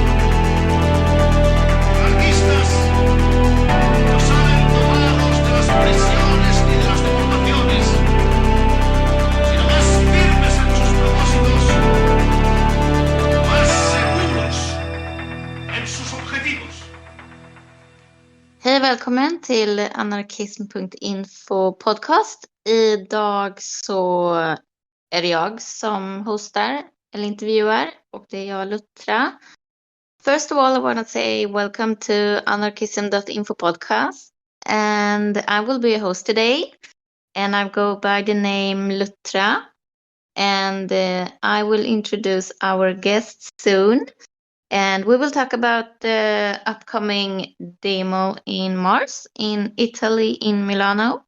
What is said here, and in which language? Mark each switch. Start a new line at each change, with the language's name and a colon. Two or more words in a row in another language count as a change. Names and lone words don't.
Spanish: Anarquistas no salen tomados de las prisiones ni de las deportaciones, sino más firmes en sus propósitos, más seguros en sus objetivos.
Swedish: Hej, välkommen till anarkism.info podcast. Idag så är det jag som hostar eller intervjuar och det är jag, Luttra.
English: First of all, I want to say welcome to anarkism.info podcast, and I will be a host today, and I go by the name Luttra, and I will introduce our guests soon. And we will talk about the upcoming demo in Mars in Italy, in Milano.